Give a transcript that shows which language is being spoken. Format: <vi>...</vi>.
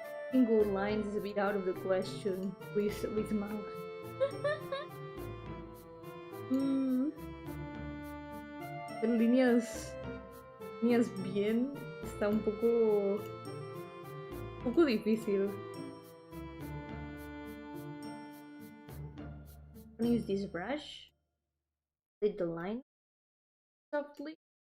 <en>Single lines is a bit out of the question with mouse.</en> <es>Pero líneas bien está un poco difícil.</es> <en>I'm gonna use this brush, hit the line softly.</en>